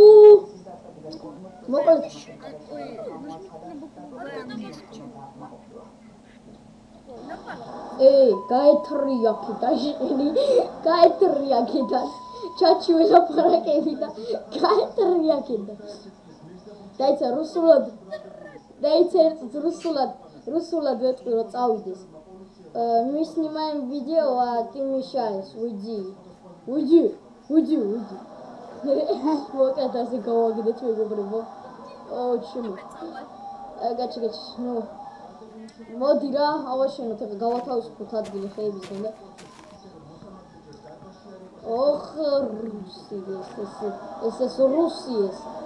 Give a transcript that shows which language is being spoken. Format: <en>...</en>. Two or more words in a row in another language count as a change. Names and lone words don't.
<ka>მოკლედ გაეთრია კიდე შენი, გაეთრია კიდე. ჩაჩი ველაპარაკები და გაეთრია კიდე. დაიცა რუსულად ვეტყვი რომ წავიდეს.</ka> <ru>Мы снимаем видео, а ты мешаешь. Уйди.</ru> <ka>მოკლედ ასე გავაგდეთ მეგობრებო. ჩემო. გაჩი. ნუ მოდი რა, ავაშენოთ, ეხლა გავათავისუფლოთ ადგილი ხეებისგან და ოხ, რუსი ეს რუსი ეს.</ka>